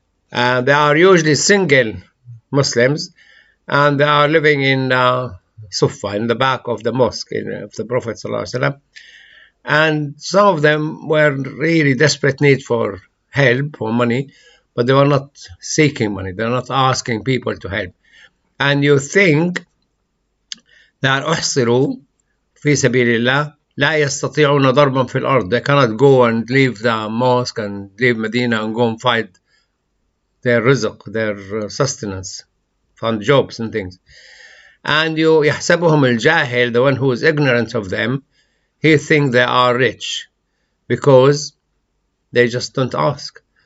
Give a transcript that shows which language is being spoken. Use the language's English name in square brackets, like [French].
[English] And they are usually single Muslims, and they are living in Sufa, in the back of the mosque of the Prophet ﷺ. And some of them were really desperate need for help, for money, but they were not seeking money. They're not asking people to help. And you think that [Arabic] أحصروا في سبيل الله لا يستطيعون ضربا في الأرض. [English] They cannot go and leave the mosque and leave Medina and go and fight their rizq, their sustenance, find jobs and things. And [Arabic] يحسبهم الجاهل, [English] the one who is ignorant of them, he thinks they are rich because they just don't ask.